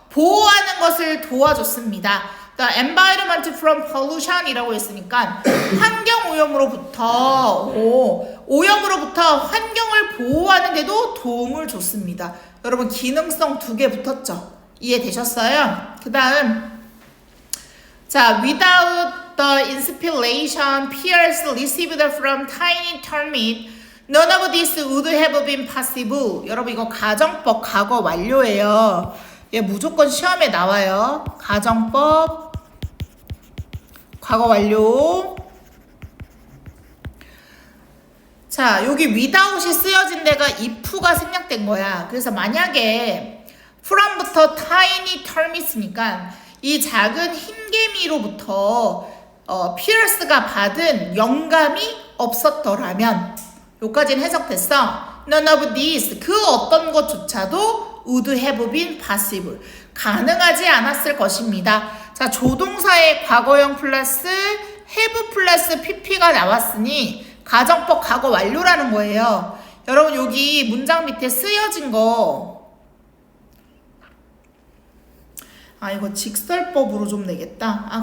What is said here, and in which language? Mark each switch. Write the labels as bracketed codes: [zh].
[ko] 보호하는 것을 도와줬습니다. [en] The environment from pollution [ko] 이라고 했으니까 환경 오염으로부터 오염으로부터 환경을 보호하는 데도 도움을 줬습니다. 여러분 기능성 2개 붙었죠? 이해되셨어요? 그 다음 자, [en] without the inspiration peers received from tiny termite, none of this would have been possible. [ko] 여러분 이거 가정법 과거 완료예요. 얘 무조건 시험에 나와요. 가정법 과거 완료. 자, 여기 without이 쓰여진 데가 if가 생략된 거야. 그래서 만약에 from부터 tiny termites니까 이 작은 흰개미로부터 피어스가 받은 영감이 없었더라면 여기까지는 해석됐어. [en] None of these [ko] 그 어떤 것조차도 [en] would have been possible [ko] 가능하지 않았을 것입니다. 자, 조동사의 과거형 플러스 have 플러스 pp가 나왔으니 가정법 과거 완료라는 거예요. 여러분 여기 문장 밑에 쓰여진 거 이거 직설법으로 좀 내겠다.